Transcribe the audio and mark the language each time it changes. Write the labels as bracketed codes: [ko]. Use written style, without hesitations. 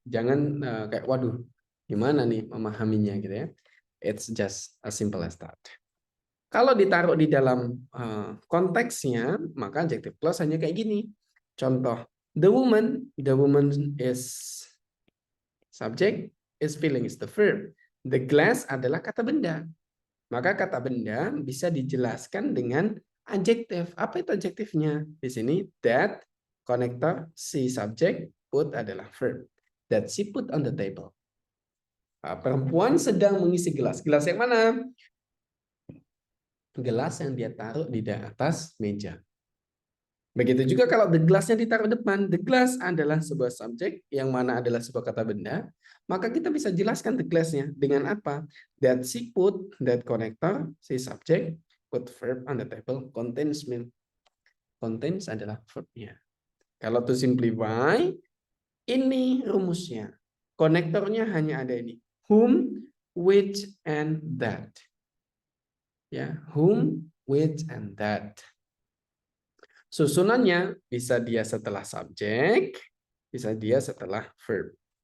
[id] Jangan kayak waduh, gimana nih memahaminya gitu ya. [en] It's just as simple as that. [id] Kalau ditaruh di dalam konteksnya, maka adjective clause hanya kayak gini. Contoh, [en] the woman is subject, is feeling is the verb. The glass [id] adalah kata benda. Maka kata benda bisa dijelaskan dengan adjektif. Apa itu adjektifnya? Di sini that, connector, si subject, put adalah verb. [en] That she put on the table. [id] Perempuan sedang mengisi gelas. Gelas yang mana? Gelas yang dia taruh di atas meja. Begitu juga kalau [en] the glass- [id] nya ditaruh depan. The glass adalah sebuah subjek yang mana adalah sebuah kata benda. Maka kita bisa jelaskan the glass-nya dengan apa? [en] That she put, that connector, [id] si [en] subject, put verb on the table, contains mean. [id] Contains adalah verb-nya. Kalau [en] to simplify, [id] ini rumusnya. Konektornya hanya ada ini. [en] Whom, which, and that. [id] Ya, [en] whom, which, and that. [id] Susunannya bisa dia setelah subjek, bisa dia setelah verb.